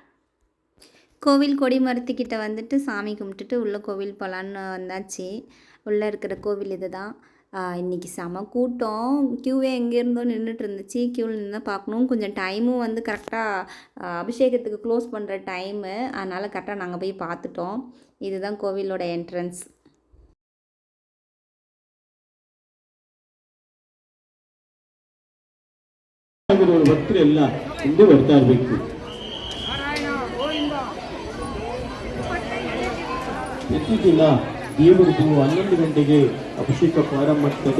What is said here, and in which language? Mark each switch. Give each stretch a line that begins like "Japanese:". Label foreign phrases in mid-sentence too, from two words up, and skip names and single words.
Tamil: கோவில் கொடி மரத்துக்கிட்ட வந்துட்டு சாமி கும்பிட்டுட்டு உள்ளே கோவில் போகலான்னு வந்தாச்சு. உள்ளே இருக்கிற கோவில் இது தான். இன்றைக்கி செம கூட்டம். க்யூவே எங்கேருந்தோ நின்றுட்டு இருந்துச்சு. க்யூவில் நின்று பார்க்கணும். கொஞ்சம் டைமும் வந்து கரெக்டாக அபிஷேகத்துக்கு க்ளோஸ் பண்ணுற டைமு. அதனால் கரெக்டாக நாங்கள் போய் பார்த்துட்டோம். இதுதான் கோவிலோட என்ட்ரன்ஸ்.
Kannada: ಒಂದು ಭಕ್ತರೆಲ್ಲ ಹಿಂದೆ ಬರ್ತಾ ಇರಬೇಕು. ಪ್ರತಿದಿನ ದೇವರದು 11 ಗಂಟೆಗೆ ಅಭಿಷೇಕ ಪ್ರಾರಂಭ ಆಗ್ತದೆ.